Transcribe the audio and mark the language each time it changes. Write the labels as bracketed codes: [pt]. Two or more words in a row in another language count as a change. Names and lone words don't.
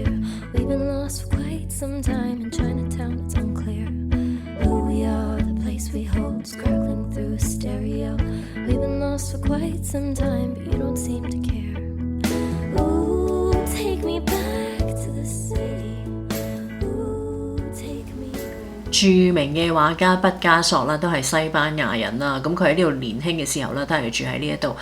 [en] We've been lost for quite some time in Chinatown, it's unclear who we are, the place we hold, sparkling through a stereo. We've been lost for quite some time, but you don't seem to care. Ooh, take me back to the city. Ooh, take me back. [yue] 著名嘅畫家畢加索啦，都係西班牙人啦。咁佢喺呢度年輕嘅時候咧，都係住喺呢一度。